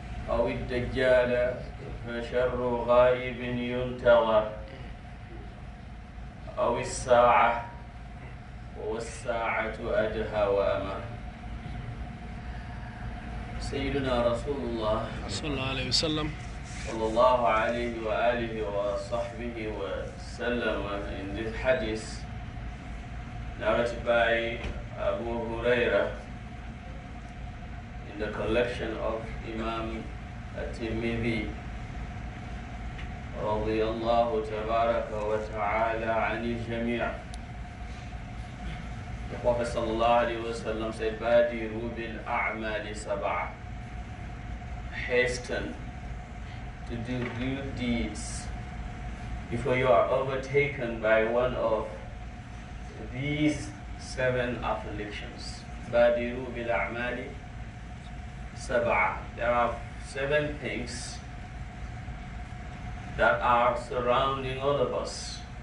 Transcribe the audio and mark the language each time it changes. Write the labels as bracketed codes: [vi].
[ar] أو الدجال فشر غائب ينتظر أو الساعة والساعة أدهى وأمر سيدنا رسول الله صلى الله عليه وسلم صلى الله عليه وآله وصحبه وسلم [en] in this hadith narrated by Abu Huraira in the collection of Imam At-Tirmidhi [ar] رضي الله تبارك وتعالى عن الجميع. [en] The Prophet [ar] صلى الله عليه وسلم [en] said [ar] بادروا بالأعمال سبعة. [en] Hasten to do good deeds before you are overtaken by one of these 7 afflictions. [ar] بادروا بالأعمال سبعة. [en] There are 7 things that are surrounding all of us.